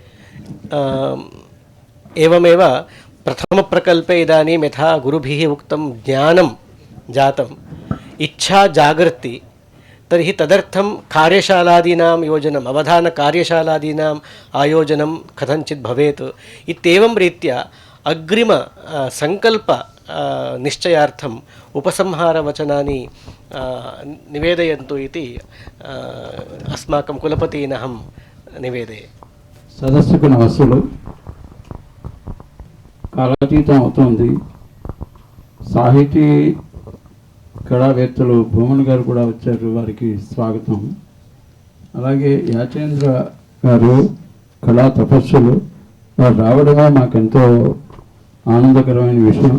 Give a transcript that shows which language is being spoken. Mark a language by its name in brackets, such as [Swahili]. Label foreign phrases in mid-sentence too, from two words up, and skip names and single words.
[Sanskrit] एवमेव प्रथमप्रकल्पे इदानीं यथा गुरुभिः उक्तं ज्ञानं जातम्, इच्छा जागर्ति, तर्हि तदर्थं कार्यशालादीनां योजनम्, अवधानकार्यशालादीनाम् आयोजनं कथञ्चित् भवेत् इत्येवं रीत्या अग्रिम सङ्कल्प निश्चयार्थम् उपसंहारवचनानि निवेदयन्तु इति अस्माकं कुलपतीन् अहं निवेदये। [Telugu] సదస్సుకు నమస్సులు. కాలాతీతం అవుతుంది. సాహితీ కళావేత్తలు భూమన్ గారు కూడా వచ్చారు, వారికి స్వాగతం. అలాగే యాచేంద్ర గారు కళా తపస్సులు, వారు రావడమే మాకెంతో ఆనందకరమైన విషయం.